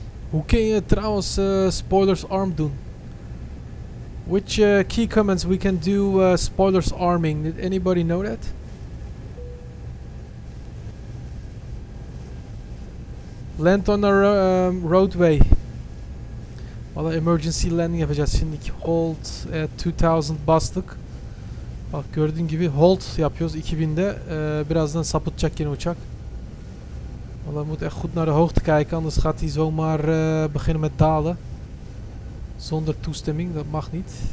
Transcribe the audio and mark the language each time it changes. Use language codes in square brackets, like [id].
[nl] Hoe kun je trouwens spoilers arm doen? [en] Which key comments we can do spoilers arming? Did anybody know that? Land on a roadway. [tr] Valla emergency landing yapacağız şimdiki. [en] Hold at 2000 [tr] bastık. Bak gördüğün gibi hold yapıyoruz 2000'de. Birazdan sapıtacak yine uçak. [nl] Valla moet echt goed naar de hoogte kijken, anders gaat hij zomaar beginnen met dalen. Zonder toestemming, dat mag niet.